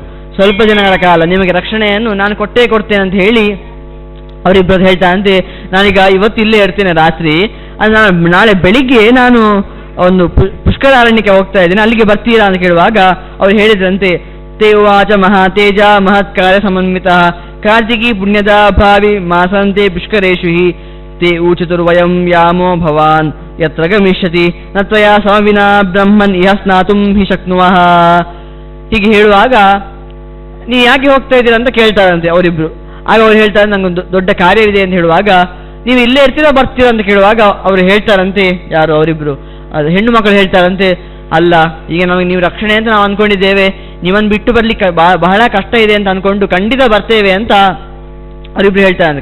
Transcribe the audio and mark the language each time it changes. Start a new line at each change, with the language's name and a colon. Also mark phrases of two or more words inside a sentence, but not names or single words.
Kannada: ಸ್ವಲ್ಪ ಜನಗಳ ಕಾಲ ನಿಮಗೆ ರಕ್ಷಣೆಯನ್ನು ನಾನು ಕೊಡ್ತೇನೆ ಅಂತ ಹೇಳಿ ಅವರಿಬ್ಬರು ಹೇಳ್ತಾನಂತೆ. ನಾನೀಗ ಇವತ್ತು ಇಲ್ಲೇ ಇರ್ತೇನೆ ರಾತ್ರಿ, ನಾಳೆ ಬೆಳಿಗ್ಗೆ ನಾನು ಒಂದು ಪುಷ್ಕರಾರಣ್ಯಕ್ಕೆ ಹೋಗ್ತಾ ಇದ್ದೇನೆ, ಅಲ್ಲಿಗೆ ಬರ್ತೀರಾ ಅಂತ ಕೇಳುವಾಗ ಅವ್ರು ಹೇಳಿದ್ರಂತೆ,
Sanskrit: ತೇ ಉವಾಚ ಮಹಾತೇಜ ಮಹತ್ ಕಾರ್ಯ ಸಮನ್ವಿತ ಕಾರ್ತಿಕಿ ಪುಣ್ಯದ ಭಾವಿ ಮಾಸಂತೆ ಪುಷ್ಕರೇಶು ಹಿ ತೇ ಊಚತುರ್ವಯಂ ಯಾಮೋ ಭವಾನ್ ಯತ್ರ ಗಮಿಷ್ಯತಿ ನ ತ್ವಯಾ ಸಮವಿನಾ ಬ್ರಹ್ಮನ್ ಇಹ ಸ್ನಾತುಂ ಹಿ ಶಕ್ನುವಃ.
Kannada: ಹೀಗೆ ಹೇಳುವಾಗ ನೀವು ಯಾಕೆ ಹೋಗ್ತಾ ಇದ್ದೀರಾ ಅಂತ ಕೇಳ್ತಾರಂತೆ ಅವರಿಬ್ರು. ಆಗ ಅವ್ರು ಹೇಳ್ತಾರೆ, ನಂಗೊಂದು ದೊಡ್ಡ ಕಾರ್ಯವಿದೆ ಅಂತ ಹೇಳುವಾಗ, ನೀವು ಇಲ್ಲೇ ಇರ್ತೀರಾ ಬರ್ತೀರಾ ಅಂತ ಕೇಳುವಾಗ ಅವರು ಹೇಳ್ತಾರಂತೆ, ಯಾರು ಅವರಿಬ್ರು ಅದು ಹೆಣ್ಣು ಮಕ್ಕಳು ಹೇಳ್ತಾರಂತೆ, ಅಲ್ಲ ಈಗ ನಮಗೆ ನೀವು ರಕ್ಷಣೆ ಅಂತ ನಾವು ಅಂದ್ಕೊಂಡಿದ್ದೇವೆ, ನೀವನ್ನು ಬಿಟ್ಟು ಬರ್ಲಿಕ್ಕೆ ಬಹಳ ಕಷ್ಟ ಇದೆ ಅಂತ ಅಂದ್ಕೊಂಡು ಖಂಡಿತ ಬರ್ತೇವೆ ಅಂತ ಅವರಿಬ್ರು ಹೇಳ್ತಾರಂತೆ.